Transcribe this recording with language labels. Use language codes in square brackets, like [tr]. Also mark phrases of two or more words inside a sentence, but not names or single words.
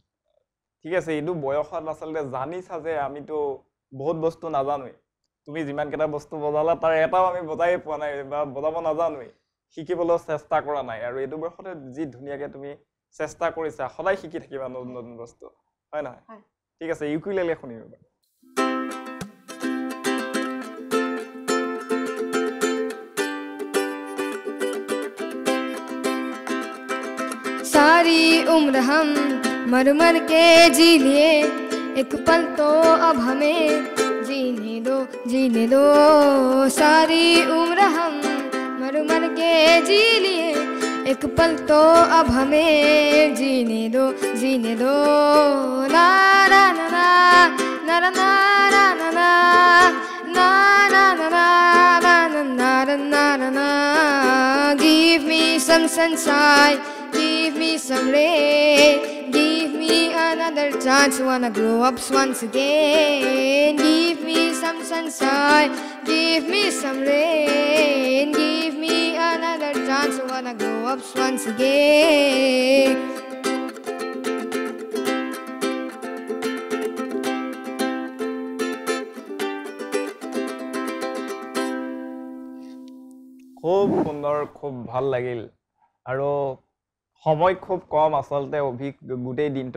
[as] ঠিক আছে এইটো বয়সত আচলতে জানিছা যে আমিতো বহুত বস্তু নাজানোই তুমি যিমান কেইটা বস্তু বজালা তাৰ এটাও আমি বজাই পোৱা নাই বা বজাব নাজানোই শিকিবলৈ চেষ্টা কৰা নাই আৰু এইটো বয়সতে যি ধুনীয়াকে তুমি চেষ্টা কৰিছা সদায় শিকি থাকিবা নতুন নতুন বস্তু হয় নহয় ঠিক আছে ইউকুলেলে শুনিবা [hi] सारी उम्र हम मर मर के जी लिए एक पल तो अब हमें जीने दो सारी उम्र हम मर मर के जी लिए एक पल तो अब हमें जीने दो ना ना ना ना ना ना ना ना ना na na [en] na na na na na na na give me some sunshine give me some rain give me me another chance, wanna grow up once again. Give me some sunshine, give me some rain. Give me another chance, wanna grow up once again. [as] খুব সুন্দৰ, খুব ভাল লাগিল আৰু সময় খুব কম আচলতে অভিক গোটেই দিনটো